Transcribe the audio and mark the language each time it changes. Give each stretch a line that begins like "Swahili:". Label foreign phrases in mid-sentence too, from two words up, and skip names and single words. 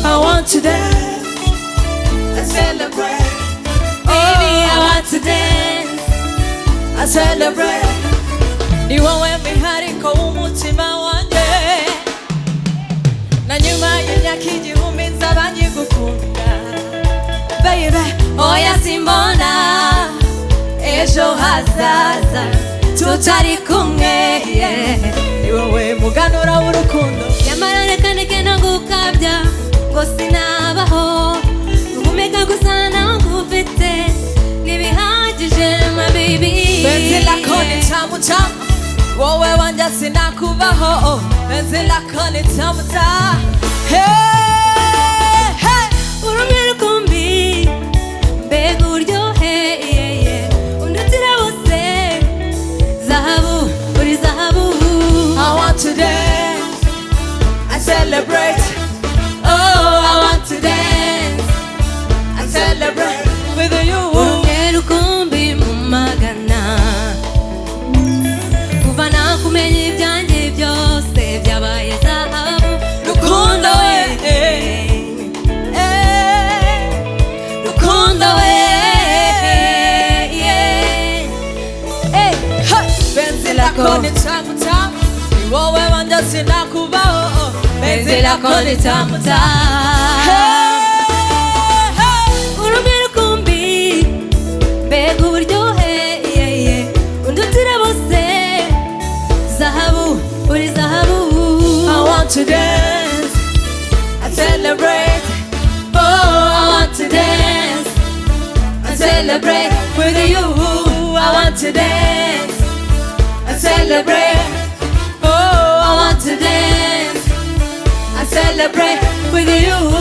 English: I want to dance and celebrate. Baby, I want to dance and celebrate.
Kinyarwanda: Ni wowe mwihariko w'umutima wanjye, na nyuma y'imyaka igihumbi nzaba nkigukunda. Baby, oya simbona ejo hazaza tutari kumwe, ni wowe muganura w'urukundo. Nyamara reka ndeke ntagukabya ngo sinabaho, guhumeka gusa ntagufite ntibihagije
English: my baby.
Swahili: Benzi lako ni tamu tamu,
Kinyarwanda: wowe wanjye sinakubaho.
Swahili: Benzi lako ni tamu tamu,
Kinyarwanda: hey hey urumye rukumbi mbega uburyohe undutira bose zahabu uri zahabu.
English: I want to dance and celebrate. Oh, I want to dance and celebrate with you.
Kinyarwanda: Urumye rukumbi mu magana, kuva nakumenya ibyanjye byose byabaye zahabu. Rukundo we rukundo we
Swahili: benzi lako ni tamu tamu,
Kinyarwanda: ni wowe wanjye sinakubaho.
Swahili: Benzi lako ni tamu tamu,
Kinyarwanda: urumye rukumbi mbega uburyohe undutira bose zahabu uri zahabu.
English: I want to dance and celebrate. Oh, celebrate with you. I want to dance. I celebrate. Oh, I want to dance. I celebrate with you.